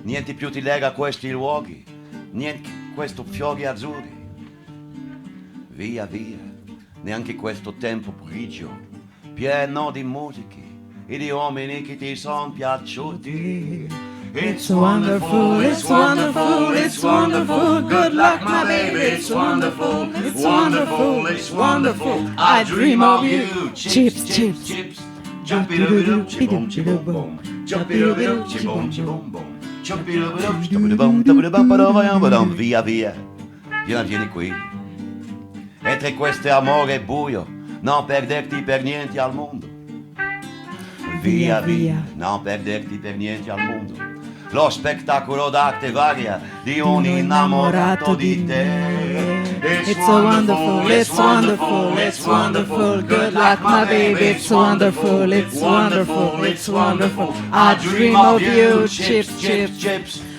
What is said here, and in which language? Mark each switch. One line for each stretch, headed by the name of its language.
Italian: Niente più ti lega a questi luoghi, niente questo fiori azzurri. Via via, neanche questo tempo grigio, pieno di musiche e di uomini che ti son piaciuti.
English: It's wonderful, it's wonderful, it's wonderful. Good luck, my baby, it's wonderful, it's wonderful, it's wonderful. I dream of you. Chips, chips, chips. Jumpy-doo-doo, chibom-chibom-bom. Jumpy-doo-doo, chibom-chibom-bom. Jumpy-doo-doo, chibom-chibom-bom.
Italian: Tabadabam-padabam. Via, via, vieni qui. E tra questo amore buio, non perderti per niente al mondo. Via, via, non perderti per niente al mondo. Lo spettacolo d'arte varia di un innamorato di te.
English: It's so wonderful, it's wonderful, it's wonderful. Good luck, my baby, it's wonderful, it's wonderful, it's wonderful. I dream of you, chips, chips, chips.